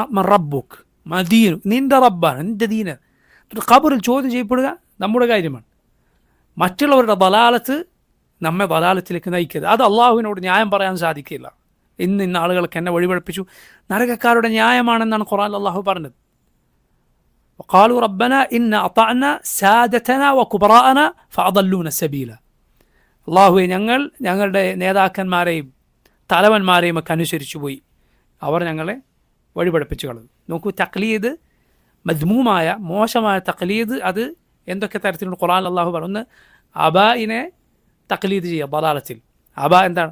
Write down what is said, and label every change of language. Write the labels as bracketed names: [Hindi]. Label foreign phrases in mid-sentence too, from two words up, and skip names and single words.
[Arabic] ربك مدينو, [Malayalam] നിൻ്റെ റബ്ബാണ്, നിൻ്റെ ദീന. ഖബറിൽ ചോദ്യം ചെയ്യപ്പെടുക നമ്മുടെ കാര്യമാണ്. മറ്റുള്ളവരുടെ ദലാലത്ത് നമ്മെ ദലാലത്തിലേക്ക് നയിക്കരുത്. അത് അള്ളാഹുവിനോട് ന്യായം പറയാൻ സാധിക്കില്ല. ഇന്ന ആളുകൾക്ക് എന്നെ വഴിപഴിപ്പിച്ചു, നരകക്കാരുടെ ന്യായമാണെന്നാണ് ഖുർആനിൽ അള്ളാഹു പറഞ്ഞത്. [Arabic] وقالوا ربنا إن أطعنا سادتنا وكبراءنا فأضلونا السبيل. [Malayalam] അള്ളാഹുവെ, ഞങ്ങളുടെ നേതാക്കന്മാരെയും തലവന്മാരെയും ഒക്കെ അനുസരിച്ചു പോയി, അവർ ഞങ്ങളെ വഴിപഴിപ്പിച്ചു കളഞ്ഞു. നോക്കൂ, തഖ്ലീദ്, മദ്മൂമായ മോശമായ തഖ്ലീദ്, അത് എന്തൊക്കെ തരത്തിലുള്ള ഖുർആനിൽ അള്ളാഹു പറഞ്ഞു. അബായിനെ തഖ്ലീദ് ചെയ്യുക ദലാലത്തിൽ. അബ എന്താണ്?